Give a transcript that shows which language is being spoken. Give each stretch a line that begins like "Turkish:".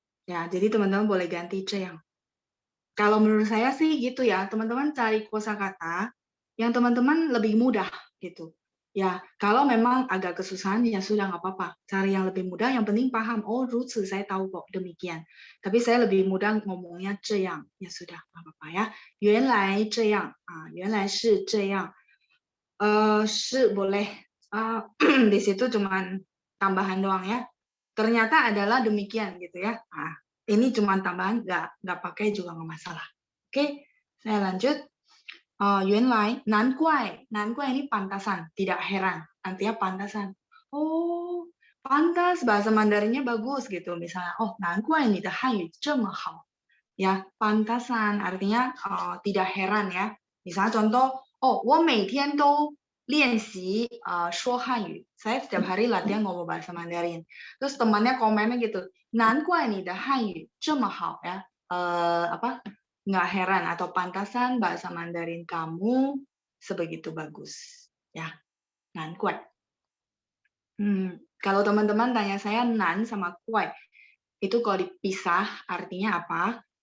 Indonesian: Ya, jadi teman-teman boleh ganti 这样. Kalau menurut saya sih gitu ya, teman-teman cari kosakata yang teman-teman lebih mudah gitu. Ya, kalau memang agak kesusahan ya sudah nggak apa-apa. Cari yang lebih mudah, yang penting paham. Oh, 如此 saya tahu kok demikian. Tapi saya lebih mudah ngomongnya 这样.Ya sudah, nggak apa-apa ya.
Chinese: 原来这样啊，原来是这样.
Indonesian: 是 boleh. Di situ cuman tambahan doang ya. Ternyata adalah demikian gitu ya. Ini cuma tambahan, nggak pakai juga nggak masalah. Oke, saya lanjut. 原来 难怪 ini pantasan, tidak heran. Artinya pantasan. Oh, pantas bahasa Mandarinnya bagus gitu. Misalnya, oh,
Chinese: 难怪你的汉语这么好.
Indonesian: Ya, pantasan artinya tidak heran ya. Misalnya contoh, oh,
Chinese: 我每天都练习说汉语.
Indonesian: Saya setiap hari latihan ngomong bahasa Mandarin. Terus temannya komennya gitu,
Chinese: 难怪你的汉语这么好 ya.
Indonesian: Nggak heran atau pantasan bahasa Mandarin kamu sebegitu bagus. Ya, 难怪.Kalau teman-teman tanya saya nan sama kuai, itu kalau dipisah artinya apa?